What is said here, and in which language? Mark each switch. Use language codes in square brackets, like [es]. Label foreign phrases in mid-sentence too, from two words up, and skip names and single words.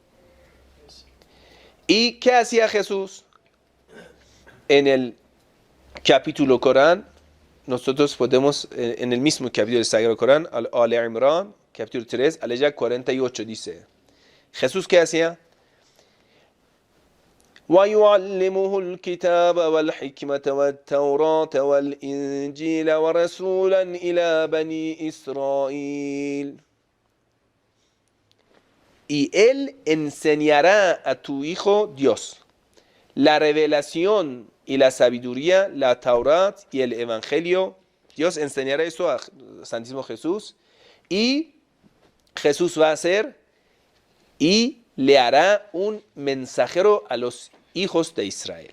[es] ¿Y qué hacía Jesús? En el capítulo Corán, nosotros podemos, en el mismo capítulo del Sagrado Corán, Al-Imran, capítulo 3, aleya 48, dice: Jesús, ¿qué hacía? [ar] وَيُعَلِّمُهُ الْكِتَابَ وَالْحِكْمَةَ وَالتَّوْرَاةَ وَالْإِنْجِيلَ وَرَسُولًا إِلَى بَنِي إِسْرَائِيلَ. [es] Y él enseñará a tu hijo Dios la revelación y la sabiduría, la Taurat y el Evangelio. Dios enseñará eso a Santísimo Jesús y Jesús va a hacer y le hará un mensajero a los hijos de Israel.